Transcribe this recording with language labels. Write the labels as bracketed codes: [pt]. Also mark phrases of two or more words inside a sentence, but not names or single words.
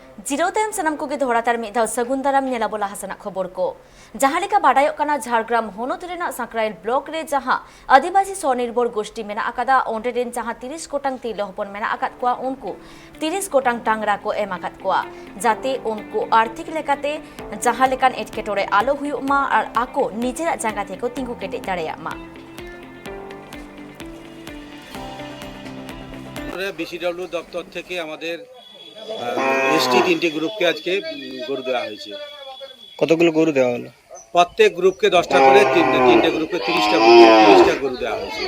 [sat] जिरोतेम सनम को धोड़ातार मिधाव सगुन दाराम नेलाबोला हसना खबर को जहां लेका बाडायोक काना झारग्राम होनोत रेना सांक्राइल ब्लॉक रे जहां [bn] আদিবাসী স্বনির্ভর গোষ্ঠী [sat] मेना आकादा ओंडे रेन जहां 30 गोटांग तिरले हपन मेना आकाद कोआ उनको 30 गोटांग टांगरा को एम आकाद कोआ जाते उनको आर्थिक लेकाते जहां लेकान एटकेटोरे आलो हुयुक मा आर आको निजेरा जांगा थेको तिंगु केटे दाड़ेया मा [bn] বিসিডব্লিউ দপ্তর থেকে আমাদের এসটি 3টে গ্রুপকে আজকে গরু দেওয়া হয়েছে। কতগুলো গরু দেওয়া হলো? প্রত্যেক গ্রুপকে 10টা করে, 3টে গ্রুপকে 30টা গরু দেওয়া হয়েছে।